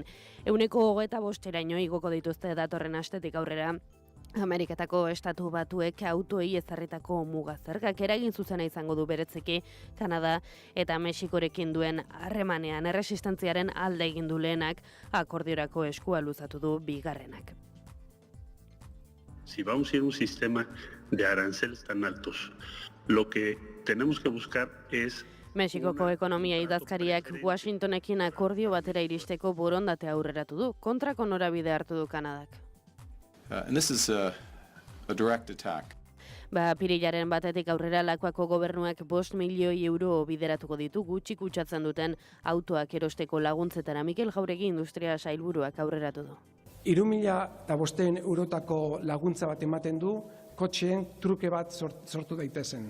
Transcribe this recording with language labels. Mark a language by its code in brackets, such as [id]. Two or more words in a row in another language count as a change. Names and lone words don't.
[eu] 25%raino igoko dituzte datorren astetik aurrera, Ameriketako Estatu Batuek autoei ezarritako mugazergak eragin zuzena izango du beretzeki Kanada eta Mexikorekin duen harremanean. Erresistentziaren alde egin du lehenak, akordiorako eskua luzatu du bigarrenak. [es] Si vamos a ir a un sistema de aranceles tan altos, lo que tenemos que buscar es [eu] Mexikoko ekonomia idazkariak Washingtonekin akordio batera iristeko borondatea aurreratu du, kontrako norabide hartu du Kanadak. [en] And this is a direct attack. [eu] Pirilaren batetik aurrera Lakuako gobernuak 5 milioi euro bideratuko ditu gutxi kutsatzen duten autoak erosteko laguntzetara. Mikel Jauregi industria sailburuak aurreratu du. 3.500 eurotako laguntza bat ematen du, kotxeen truke bat sortu daitezen.